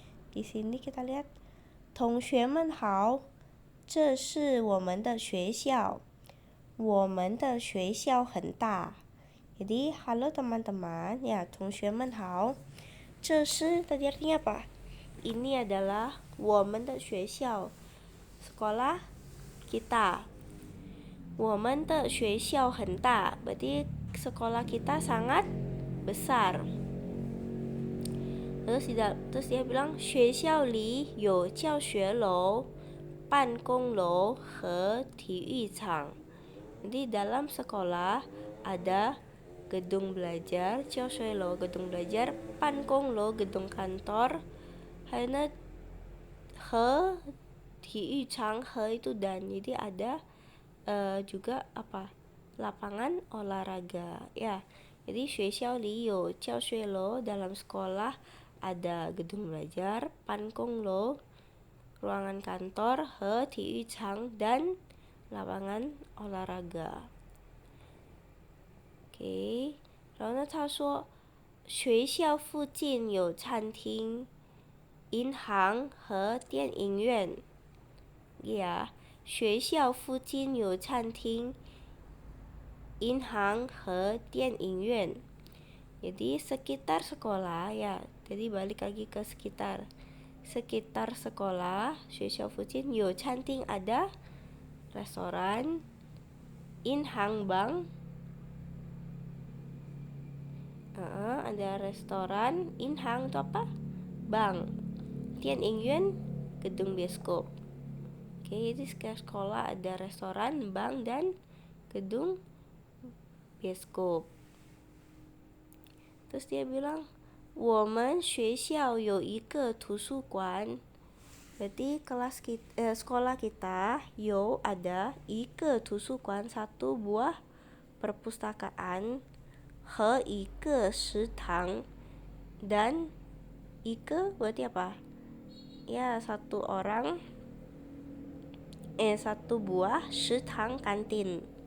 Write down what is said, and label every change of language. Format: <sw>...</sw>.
<id>Di sini kita lihat</id> <zh>同学们好，这是我们的学校。我们的学校很大.</zh> <id>Jadi, halo teman-teman, ya,</id> <zh>同学们好. 这是</zh> <id>tadi artinya apa? Ini adalah</id> <zh>我们的学校,</zh> <id>sekolah kita.</id> <zh>我们的学校很大,</zh> <id>berarti sekolah kita sangat besar. Terus dia bilang</id> <zh>学校里有教学楼、办公楼和体育场.</zh> <id>Jadi dalam sekolah ada gedung belajar, 教学楼 gedung belajar, 办公楼 gedung kantor, karena</id> <zh>和体育场</zh> <id>he itu dan, jadi ada juga apa? Lapangan olahraga ya. Jadi</id> <zh>学校里有教学楼,</zh> <id>dalam sekolah ada gedung belajar, 办公楼 ruangan kantor, he 体育场 dan lapangan olahraga.</id> <zh>OK， 然后呢，他说学校附近有餐厅、银行和电影院。呀，学校附近有餐厅、银行和电影院.</zh> <id>Jadi sekitar sekolah ya. Jadi balik lagi ke sekitar. Sekitar sekolah,</id> <zh>学校附近有餐厅</zh> <id>ada restoran, 银行 bank, ada restoran, 银行 itu apa? Bank. 电影院 gedung bioskop. Oke, jadi sekitar sekolah ada restoran, bank, dan gedung bioskop. Terus dia bilang</id> <zh>我们学校有一个图书馆.</zh> <id>Berarti sekolah kita ada</id> <zh>一个图书馆,</zh> <id>1 buah perpustakaan,</id> <zh>和一个食堂,</zh> <id>dan</id> <zh>一个</zh> <id>berarti apa? Ya, 1 orang 1 buah 食堂 kantin.</id>